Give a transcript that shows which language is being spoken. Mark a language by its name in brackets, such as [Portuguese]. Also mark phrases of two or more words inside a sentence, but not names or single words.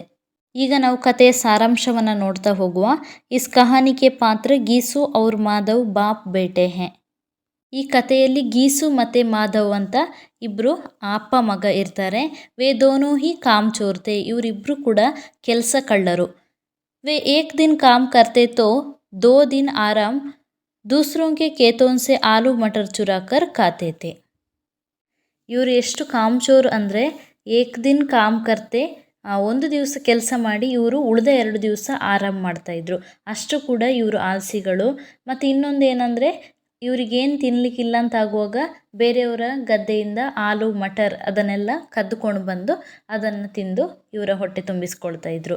[Kannada] ಈಗ ನಾವು ಕಥೆಯ ಸಾರಾಂಶವನ್ನು ನೋಡ್ತಾ ಹೋಗುವ. [Hindi] इस कहानी के पात्र गीसु और माधव बाप बेटे हैं. [Kannada] ಈ ಕಥೆಯಲ್ಲಿ ಗೀಸು ಮತ್ತು ಮಾಧವ್ ಅಂತ ಇಬ್ಬರು ಅಪ್ಪ ಮಗ ಇರ್ತಾರೆ. [Hindi] वे दोनों ही काम चोरते, [Kannada] ಇವರಿಬ್ಬರು ಕೂಡ ಕೆಲಸ ಕಳ್ಳರು. [Hindi] वे एक दिन काम करते तो 2 दिन आराम, दूसरों के खेतों से आलू मटर चुरा कर खाते थे. [Kannada] ಇವರು ಎಷ್ಟು ಕಾಮ್ಚೋರ್ ಅಂದರೆ [Hindi] एक दिन काम करते, [Kannada] ಒಂದು ದಿವಸ ಕೆಲಸ ಮಾಡಿ ಇವರು ಉಳಿದ 2 ದಿವಸ ಆರಾಮ್ ಮಾಡ್ತಾಯಿದ್ರು. ಅಷ್ಟು ಕೂಡ ಇವರು ಆಲಸಿಗಳು. ಮತ್ತು ಇನ್ನೊಂದು ಏನಂದರೆ ಇವ್ರಿಗೇನು ತಿನ್ನಲಿಕ್ಕಿಲ್ಲ ಅಂತ ಆಗುವಾಗ ಬೇರೆಯವರ ಗದ್ದೆಯಿಂದ ಆಲೂ ಮಟರ್ ಅದನ್ನೆಲ್ಲ ಕದ್ದುಕೊಂಡು ಬಂದು ಅದನ್ನು ತಿಂದು ಇವರ ಹೊಟ್ಟೆ ತುಂಬಿಸ್ಕೊಳ್ತಾ ಇದ್ರು.